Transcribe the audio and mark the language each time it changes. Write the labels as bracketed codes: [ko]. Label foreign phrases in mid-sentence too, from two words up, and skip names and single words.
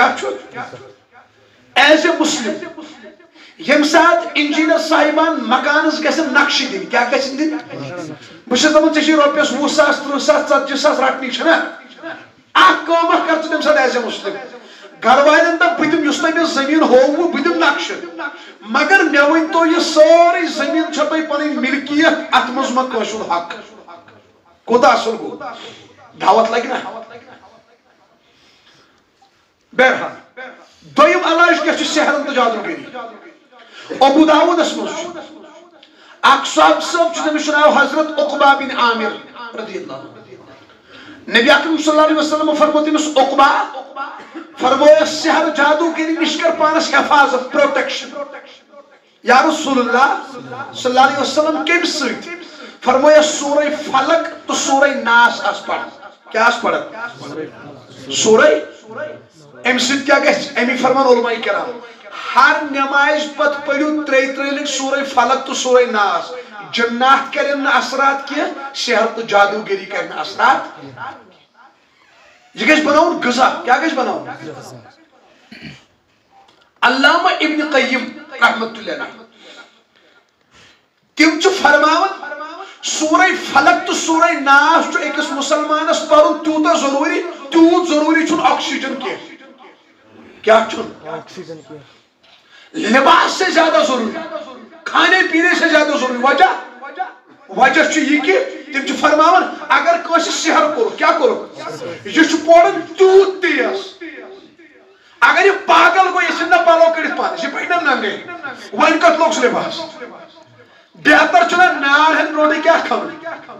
[ks] کیٛاہ چھُ ایز اے مسلم ییٚمہِ ساتہٕ انجینئر صاحبان مکانس گژھن نقشہٕ دِنۍ کیٛاہ گژھن دِنۍ بہٕ چھُس دپان ژےٚ چھِ رۄپیس 20 ساس 30 ساس 40 ساس رٹنی چھِنہ اکھ کٲم اکھ کر ژٕ تمہِ ساتہٕ ایز اے مسلم گھر والٮ۪ن دپ بہٕ دِمہٕ یُس تۄہہِ مےٚ زٔمیٖن ہووُ بہٕ دِمہٕ نقشہٕ مگر مےٚ ؤنۍتو یہِ سٲرٕے زٔمیٖن چھےٚ تۄہہِ پنٕنۍ ملکیت اتھ منٛز ما کٲنٛسہِ ہُنٛد حق کوٗتاہ اصل گوٚو دعوت لگہِ نا بہرحال دوٚیِم علاج کیٛاہ چھُ سحرن تہٕ جادوگری ابو داوٗدس منٛز چھُ اکھ صحابہٕ صٲب چھُ تٔمِس چھُ ناو حضرت عقبہ بن عامر [ar] رضی اللہ [ks] عنہ نبی اکرم [ar] صلی اللہ علیہ وسلم [ks] فرمو تٔمِس عقبہ فرمویس سحر جادوگری نِش کر پانس حفاظت پروٹیکشن یا [ar] رسول اللہ صلی اللہ علیہ وسلم [ks] کمہِ سۭتۍ فرمویس سورہ فلق تہٕ سورہ ناس آس پرن کیٛاہ آس پرن سورہ امہِ سۭتۍ کیٛاہ گژھِ امی فرمان علماء کرام ہر نماز پتہٕ پٔرِو 3 لٹہِ سورہ فلق تہٕ سورہ ناس جنات کرن نہٕ اثرات کینٛہہ سحر تہٕ جادوگری کرِ نہٕ اثرات یہ گژھِ بناوُن غذا کیٛاہ گژھِ بناوُن علامہ ابن قیم [ar] رحمۃ اللہ علیہ [ks] تم چھِ فرماوان سورہ فلق تو سورہ ناس چھُ أکِس مسلمانس پرُن تیوٗتاہ ضروٗری تیوٗت ضروٗری چھُنہٕ آکسیجن کینٛہہ کیٛاہ چھُنہٕ [ur] لباس سے زیادہ ضروری کھانے پینے سے زیادہ ضروری [ks] وجہ چھُ یہِ کہِ تِم چھِ فرماوان اگر کٲنٛسہِ سحر کوٚرُکھ کیٛاہ کوٚرُکھ یہِ چھُ پورن تیوٗت تیز اگر یہِ پاگل گوٚو یہِ ژھٕنہِ نہ پلو کٔڑِتھ پانس یہِ پکنن ننگے وۄنۍ کتھ لوگ سُہ لباس بہتر چھُنہ نار ہٮ۪تھ برونٛٹھٕے کیٛاہ کھٮ۪وُن